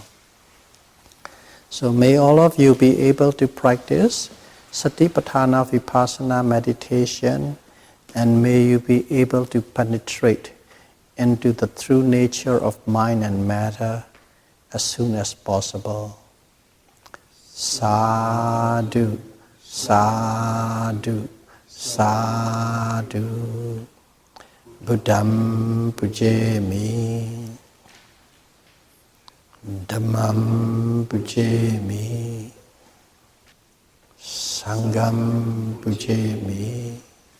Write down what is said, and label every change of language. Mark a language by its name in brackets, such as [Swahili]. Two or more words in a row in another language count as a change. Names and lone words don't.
[English] So may all of you be able to practice Satipatthana Vipassana meditation, and may you be able to penetrate into the true nature of mind and matter as soon as possible. [Pali] Sadhu, sadhu, sadhu. Buddham pujemi, Dhammam pujemi, Sangham pujemi,